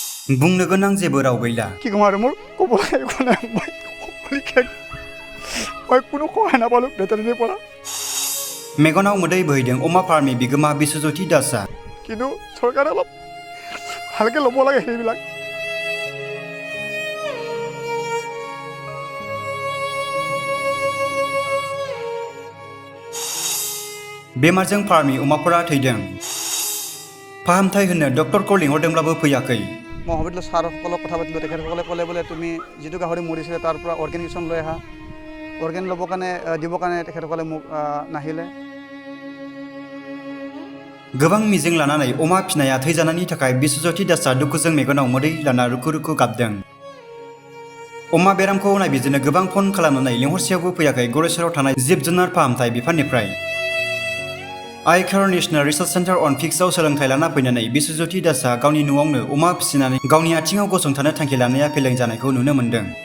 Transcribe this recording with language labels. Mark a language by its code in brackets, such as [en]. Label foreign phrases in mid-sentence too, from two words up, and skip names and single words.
[brx] बुंनो गोनां जेबो राव गैला। [as] কি ক'ম আৰু মোৰ ক'বলৈ একো নাই মই কোনো সহায় নাপালোঁ ভেটেৰিনেৰীৰ পৰা [brx] मेगनाव मोदै बोहैदों अमा फार्मनि बिगोमा बिश्वज्योति दासआ। [as] কিন্তু চৰকাৰে অলপ ভালকৈ ল'ব লাগে সেইবিলাক [brx] बेमारजों फार्मनि अमाफोरा थैदों। फाहामथाय होनो डक्टरखौ लिंहरदोंब्लाबो फैयाखै। [as] মহাবিদ্যালয় ছাৰসকলক কথা পাতিলোঁ তেখেতসকলে ক'লে বোলে তুমি যিটো গাহৰি মৰিছিলে তাৰ পৰা অৰ্গেনিকেশ্যন লৈ আহা অৰ্গেন ল'বৰ কাৰণে দিবৰ কাৰণে তেখেতসকলে মোক নাহিলে [brx] गोबां मिजिं लानानै अमा फिनाया थैजानायनि थाखाय बिश्वज्योति दासआ दुखुजों मेगनाव मोदै लाना रुखु रुखु गाबदों। अमा बेरामखौ नायबिजिरनो गोबां फन खालामनानै लिंहरसेयावबो फैयाखै गरेस्वराव थानाय जिब जुनार फाहामथाय बिफाननिफ्राय। आइकेयार नेशनेल रिसार्च सेन्टार अन फिक्सआव सोलोंथाय लाना फैनानै बिश्वज्योति दासआ गावनि न'आवनो अमा फिसिनानै गावनि आथिङाव गसंथानो थांखि लानाया फेलें जानायखौ नुनो मोन्दों।